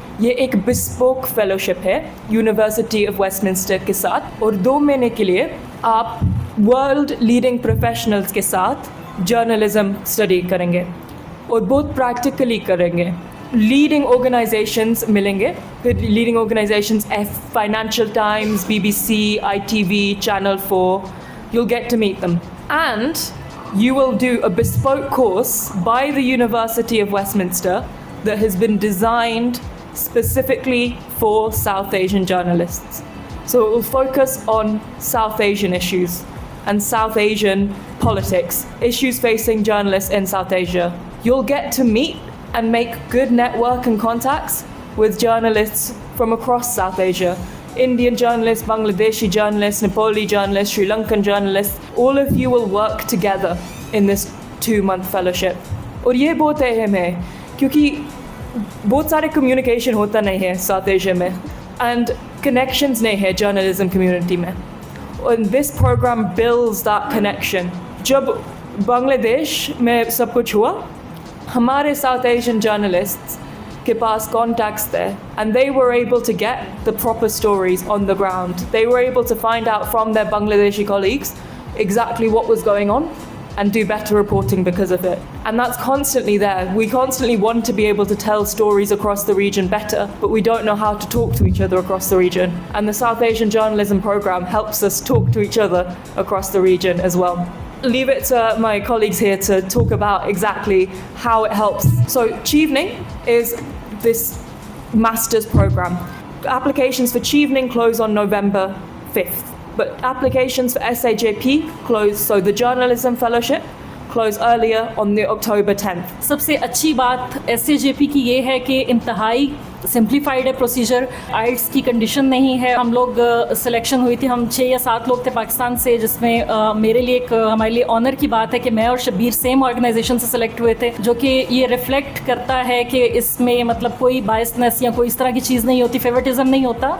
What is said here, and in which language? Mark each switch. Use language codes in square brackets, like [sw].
[hi] ये एक bespoke fellowship है यूनिवर्सिटी ऑफ वेस्टमिंस्टर के साथ, और 2 महीने के लिए आप वर्ल्ड लीडिंग प्रोफेशनल्स के साथ जर्नलिज्म स्टडी करेंगे और बहुत प्रैक्टिकली करेंगे। लीडिंग ऑर्गेनाइजेशंस मिलेंगे, फिर leading organisations financial times, BBC, ITV, Channel 4, [en] you'll get to meet them. And you will do a bespoke course by the University of Westminster that has been designed specifically for South Asian journalists. So it will focus on South Asian issues and South Asian politics, issues facing journalists in South Asia. You'll get to meet and make good network and contacts with journalists from across South Asia. Indian journalists, Bangladeshi journalists, Nepali journalists, Sri Lankan journalists, all of you will work together in this 2-month fellowship. [hi] और ये बहुत अहम है क्योंकि बहुत सारे communication होता नहीं है साउथ एशिया में, एंड कनेक्शंस नहीं है जर्नलिज्म कम्युनिटी में, और [en] This program builds that connection. [hi] जब बांग्लादेश में सब कुछ हुआ, हमारे साउथ एशियन जर्नलिस्ट्स के पास कॉन्टैक्ट्स थे, [en] and they were able to get the proper stories on the ground. They were able to find out from their Bangladeshi colleagues exactly what was going on and do better reporting because of it. And that's constantly there. We constantly want to be able to tell stories across the region better, but we don't know how to talk to each other across the region. And the South Asian Journalism Programme helps us talk to each other across the region as well. Leave it to my colleagues here to talk about exactly how it helps. So Chevening is this master's program. Applications for Chevening close on November 5th, but applications for SAJP close, so the journalism fellowship close earlier on the October 10th. [hi] सबसे अच्छी बात SAJP की ये है कि इंतहाई simplified है procedure, आइट्स की कंडीशन नहीं है। हम लोग सिलेक्शन हुई थी, हम 6 या 7 लोग थे पाकिस्तान से, जिसमें मेरे लिए हमारे लिए ऑनर की बात है कि मैं और शब्बीर सेम ऑर्गेनाइजेशन से सिलेक्ट हुए थे, जो कि ये रिफ्लेक्ट करता है कि इसमें मतलब कोई बायसनेस या कोई इस तरह की चीज़ नहीं होती, फेवरेटिज्म नहीं होता।